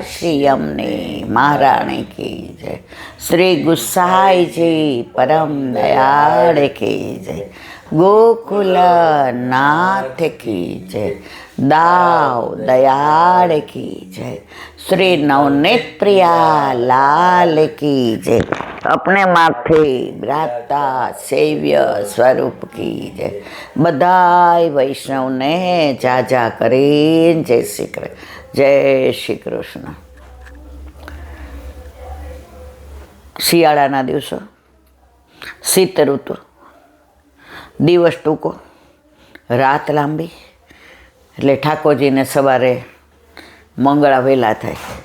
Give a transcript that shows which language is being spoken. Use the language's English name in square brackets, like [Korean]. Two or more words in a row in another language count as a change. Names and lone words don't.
[Hindi] श्री यमुने महाराणी की जय, श्री गुसाई जी परम दयाल की जय, गोकुल नाथ की जय, दाव दयाल की जय, श्री नवनीत प्रिया लाल की जय, अपने माथे ब्राता सेव्य स्वरूप की जय। [Gujarati] બધાઈ વૈષ્ણવ ને જાજા કરીન જય શ્રી કૃષ્ણ, જય શ્રી કૃષ્ણ। શિયાળાના દિવસો, શીત ઋતુ, દિવસ ટૂંકો, રાત લાંબી, એટલે ઠાકોરજીને સવારે મંગળા વહેલા થાય.